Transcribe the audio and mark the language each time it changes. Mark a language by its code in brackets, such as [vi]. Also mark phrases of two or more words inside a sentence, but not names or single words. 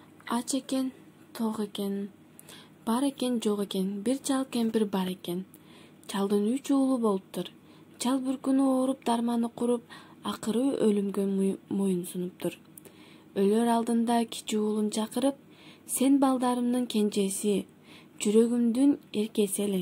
[ky] Aç eкен, тоқ eкен, бар eкен, жоқ eкен, bir чал кемпір бар eкен. Чалдын 3 уулу болуптур. Чал bir күнү ооруп, дарманы куруп, акыры өлүмгө моюн сунуптур. Өлөр алдында кичи уулун чакырып, сен балдарымдын кенжеси, жүрөгүмдүн эркеси элең.